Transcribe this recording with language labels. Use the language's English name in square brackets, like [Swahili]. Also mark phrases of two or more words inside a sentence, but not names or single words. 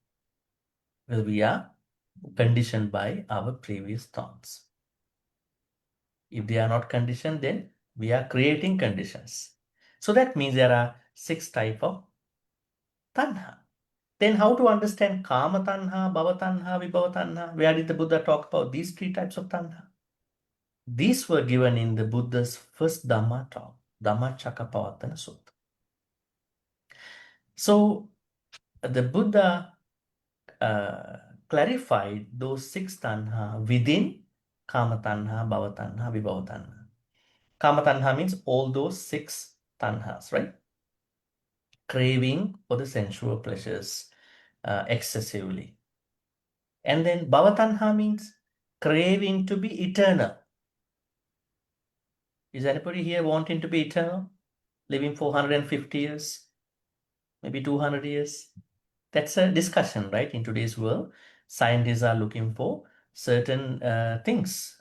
[English] Because we are conditioned by our previous thoughts. If they are not conditioned, then we are creating conditions. So that means there are 6 types of tanha. Then how to understand [Pali] kama tanha, bhava tanha, vibhava tanha? [English] Where did the Buddha talk about these 3 types of tanha? These were given in the Buddha's first Dhamma talk, Dhammacakkappavattana Sutta. So the Buddha clarified those 6 tanha within [Pali] kama tanha, bhava tanha, vibhava tanha. Kama tanha [English] means all those 6 tanhas, right? Craving for the sensual pleasures excessively. And then [Pali] bhava tanha [English] means craving to be eternal. Is anybody here wanting to be eternal? Living for 150 years? Maybe 200 years? That's a discussion, right? In today's world, scientists are looking for certain things.